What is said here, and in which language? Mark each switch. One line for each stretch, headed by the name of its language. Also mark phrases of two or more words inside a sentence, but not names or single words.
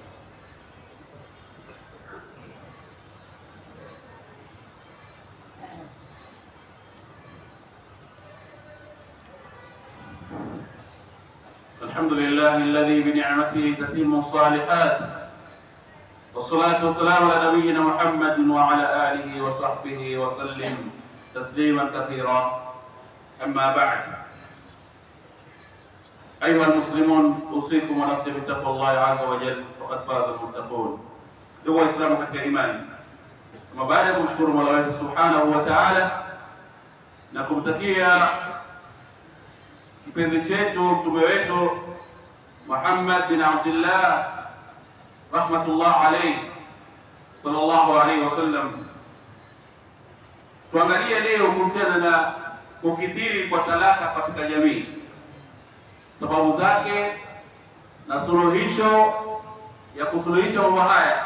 Arabic: الحمد لله الذي بنعمته تتم الصالحات، والصلاة والسلام على نبينا محمد وعلى آله وصحبه وسلم تسليما كثيرا. أما بعد، أيها المسلمون، أوصيكم ونفسي بتقوى الله عز وجل، فقد فاز المتقون.
Swahili: Ndugu Waislamu katika imani, kama baada ya kumshukuru Mola wetu Subhanahu
Arabic: وتعالى
Swahili: na kumtakia kipenzi chetu mtume wetu Muhammad bin Abdullah
Arabic: رحمة الله عليه صلى الله عليه وسلم,
Swahili: tuangalie leo kuhusiana na kukithiri kwa talaka katika jamii, sababu zake na suluhisho ya kusuluhisha mambo haya.